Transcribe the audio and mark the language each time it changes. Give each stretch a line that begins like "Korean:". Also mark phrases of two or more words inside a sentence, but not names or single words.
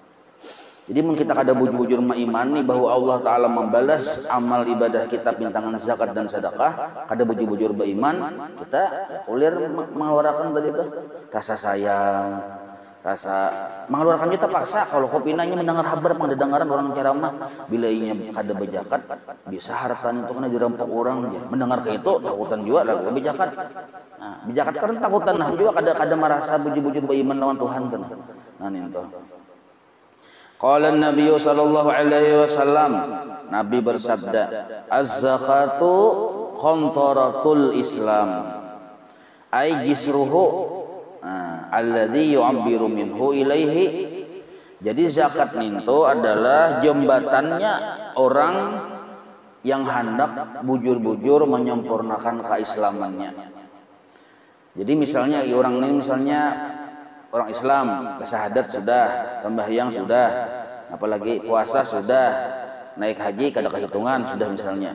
Banjar: Nah, Jadi mun kita kada bujur-bujur mengimani bahwa Allah Ta'ala membalas amal ibadah kita pintangan zakat dan sedekah, kada bujur-bujur beriman, kita ulir mengeluarkan tadi itu rasa sayang, rasa mengeluarkan kita paksa. Kalau kopinanya mendengar kabar mendengaran orang ceramah, bila inya kada bejakat, bisa harapan itu kena dirampok orang ya. Mendengar ke itu takutan juga lah bejakat. Nah, bejakat karena takutan nah juga kada merasa bujur-bujur beriman lawan Tuhan kan. Nah itu.
Arabic: قال النبي صلى الله عليه وسلم,
Indonesian: Nabi bersabda,
Arabic: "الزكاة قنطرة الإسلام." أي جسره الذي يعبر منه إليه.
Banjar: Jadi zakat itu adalah jembatannya orang yang hendak bujur-bujur menyempurnakan keislamannya. Jadi misalnya orang ini misalnya orang Islam, syahadat sudah, sembahyang sudah, apalagi puasa sudah, naik haji kada kehitungan sudah misalnya.